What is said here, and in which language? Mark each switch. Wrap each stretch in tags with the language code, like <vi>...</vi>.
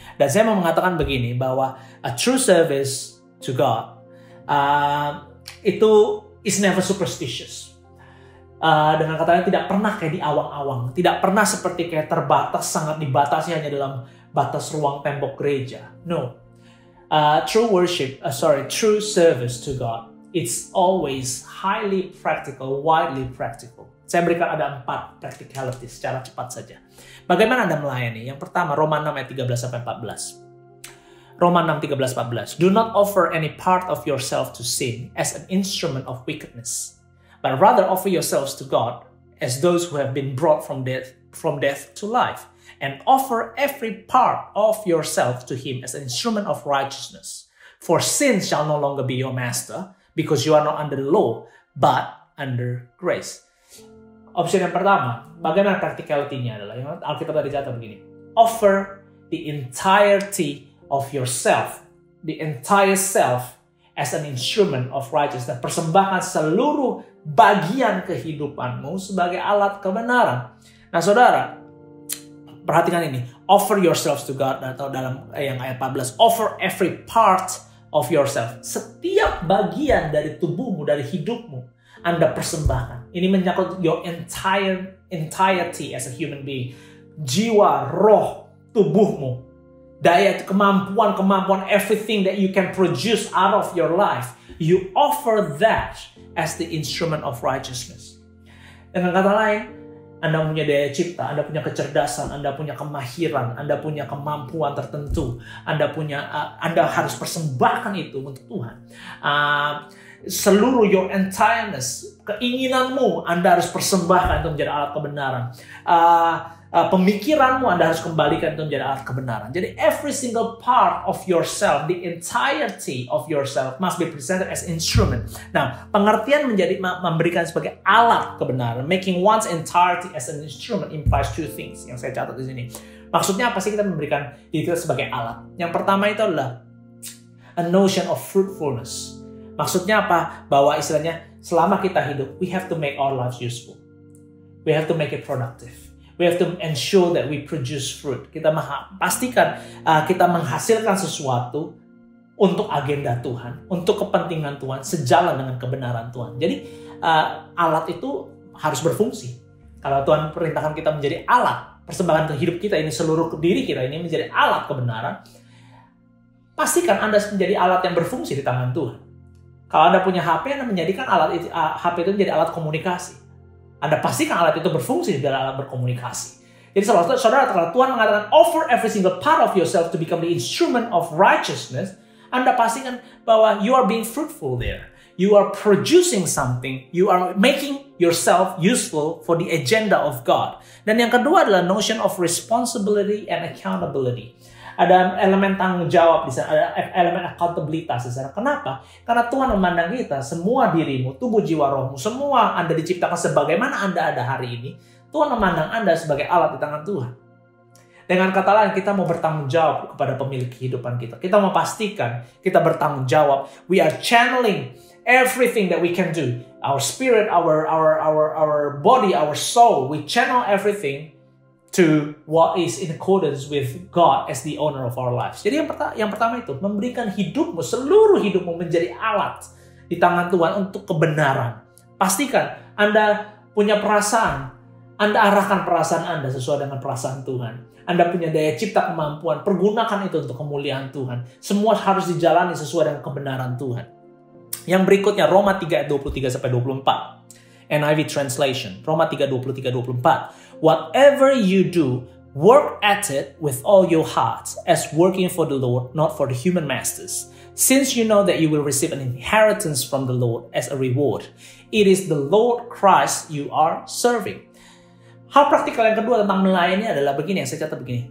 <id>Dan saya mau mengatakan begini, bahwa</id> <en>a true service to God itu is never superstitious.</en> <id>Dengan kata lain, tidak pernah kayak di awang-awang. Tidak pernah seperti kayak terbatas, sangat dibatasi hanya dalam batas ruang tembok gereja.</id> <en>No. True service to God, it's always highly practical, widely practical.</en> <id>Saya berikan ada 4 practicality secara cepat saja. Bagaimana Anda melayani? Yang pertama, Roma 6 ayat 13-14. Roma 6, 13-14.</id> <en>Do not offer any part of yourself to sin as an instrument of wickedness, but rather offer yourselves to God as those who have been brought from death to life, and offer every part of yourself to Him as an instrument of righteousness. For sin shall no longer be your master, because you are not under the law, but under grace.</en> <id>Opsi yang pertama, bagaimana practicality-nya adalah, yang Alkitab tadi catat begini.</id> <en>Offer the entirety of yourself, the entire self, as an instrument of righteousness.</en> <id>Persembahkan seluruh bagian kehidupanmu sebagai alat kebenaran. Nah saudara, perhatikan ini.</id> <en>Offer yourselves to God,</en> <id>atau dalam yang ayat 14.</id> <en>Offer every part of yourself.</en> <id>Setiap bagian dari tubuhmu, dari hidupmu, Anda persembahkan. Ini menyangkut</id> <en>your entirety as a human being.</en> <id>Jiwa, roh, tubuhmu. Daya, kemampuan,</id> <en>everything that you can produce out of your life. You offer that as the instrument of righteousness.</en> <id>Dengan kata lain, Anda punya daya cipta, Anda punya kecerdasan, Anda punya kemahiran, Anda punya kemampuan tertentu, Anda harus persembahkan itu untuk Tuhan. Seluruh</id> <en>your entireness,</en> <id>keinginanmu, Anda harus persembahkan itu menjadi alat kebenaran. Pemikiranmu Anda harus kembalikan itu menjadi alat kebenaran.</id> <en>Jadi every single part of yourself, the entirety of yourself must be presented as instrument.</en> <id>Nah, pengertian memberikan sebagai alat kebenaran,</id> <en>making one's entirety as an instrument implies 2 things</en> <id>yang saya catat di sini. Maksudnya apa sih kita memberikan itu sebagai alat? Yang pertama itu adalah</id> <en>a notion of fruitfulness.</en> <id>Maksudnya apa? Bahwa istilahnya selama kita hidup,</id> <en>we have to make our lives useful. We have to make it productive. We have to ensure that we produce fruit.</en> <id>Kita pastikan kita menghasilkan sesuatu untuk agenda Tuhan, untuk kepentingan Tuhan, sejalan dengan kebenaran Tuhan. Jadi alat itu harus berfungsi. Kalau Tuhan perintahkan kita menjadi alat, persembahan ke hidup kita ini, seluruh diri kita ini menjadi alat kebenaran, pastikan Anda menjadi alat yang berfungsi di tangan Tuhan. Kalau Anda punya HP, Anda menjadikan HP itu menjadi alat komunikasi. Anda pastikan alat itu berfungsi dalam alat berkomunikasi. Jadi saudara, kalau Tuhan mengatakan</id> <en>offer every single part of yourself to become the instrument of righteousness,</en> <id>Anda pastikan bahwa</id> <en>you are being fruitful there. You are producing something. You are making yourself useful for the agenda of God.</en> <id>Dan yang kedua adalah</id> <en>notion of responsibility and accountability.</en> <id>Ada elemen tanggung jawab di sana, ada elemen akuntabilitas di sana. Kenapa? Karena Tuhan memandang kita, semua dirimu, tubuh, jiwa, rohmu, semua Anda diciptakan sebagaimana Anda ada hari ini. Tuhan memandang Anda sebagai alat di tangan Tuhan. Dengan kata lain, kita mau bertanggung jawab kepada pemilik kehidupan kita. Kita mau pastikan kita bertanggung jawab.</id> <en>We are channeling everything that we can do. Our spirit, our body, our soul. We channel everything to what is in accordance with God as the owner of our lives.</en> <id>Jadi yang pertama itu, memberikan hidupmu, seluruh hidupmu menjadi alat di tangan Tuhan untuk kebenaran. Pastikan Anda punya perasaan, Anda arahkan perasaan Anda sesuai dengan perasaan Tuhan. Anda punya daya cipta kemampuan, pergunakan itu untuk kemuliaan Tuhan. Semua harus dijalani sesuai dengan kebenaran Tuhan. Yang berikutnya, Roma 3:23-24. NIV translation, Roma 3:23-24.</id> <en>Whatever you do, work at it with all your heart, as working for the Lord, not for the human masters, since you know that you will receive an inheritance from the Lord as a reward. It is the Lord Christ you are serving.</en> <id>Hal praktikal yang kedua tentang melayani adalah begini, yang saya catat begini.</id>